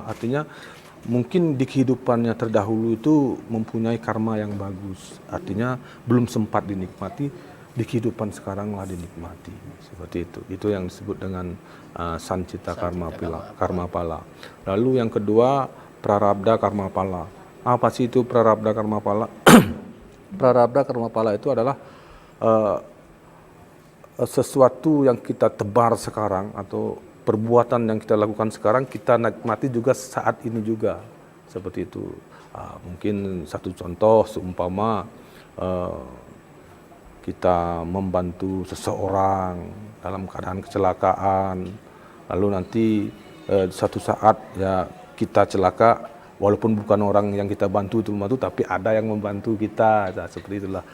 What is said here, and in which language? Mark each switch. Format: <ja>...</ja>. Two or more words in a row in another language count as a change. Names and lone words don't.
<id>Artinya mungkin di kehidupannya terdahulu itu mempunyai karma yang bagus. Artinya belum sempat dinikmati, di kehidupan sekarang lah dinikmati. Seperti itu. Itu yang disebut dengan sancita karma pala. Lalu yang kedua, prarabdha karma pala. Apa sih itu prarabdha karma pala? Prarabdha karma pala itu adalah sesuatu yang kita tebar sekarang atau perbuatan yang kita lakukan sekarang kita nikmati juga saat ini juga, seperti itu. Mungkin satu contoh seumpama kita membantu seseorang dalam keadaan kecelakaan, lalu nanti satu saat ya kita celaka, walaupun bukan orang yang kita bantu itu membantu, tapi ada yang membantu kita, seperti itulah.</id>